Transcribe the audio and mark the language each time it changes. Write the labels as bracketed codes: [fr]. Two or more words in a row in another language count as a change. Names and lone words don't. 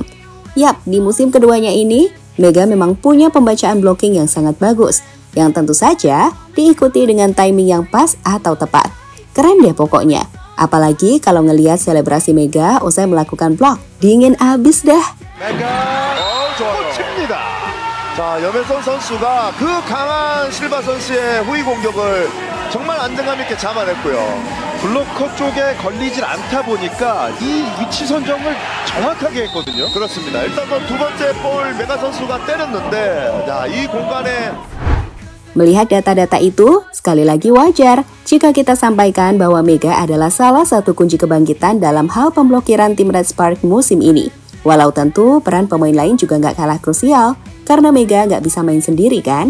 [id] Yap, di musim keduanya ini, Mega memang punya pembacaan blocking yang sangat bagus, yang tentu saja diikuti dengan timing yang pas atau tepat. Keren deh pokoknya, apalagi kalau ngelihat selebrasi Mega usai melakukan blok. Dingin abis dah. [ko] 메가 칩니다. 자, 염혜성 선수가 그 강한 실바 선수의 후위 공격을 정말 안정감 있게 잡아냈고요. 블로커 쪽에 걸리질 않다 보니까 이 위치 선정을 정확하게 했거든요. 그렇습니다. 일단 두 번째 볼 메가 선수가 때렸는데, 자, 이 공간에 [id] Melihat data-data itu, sekali lagi wajar jika kita sampaikan bahwa Mega adalah salah satu kunci kebangkitan dalam hal pemblokiran tim Red Spark musim ini. Walau tentu peran pemain lain juga nggak kalah krusial, karena Mega nggak bisa main sendiri kan?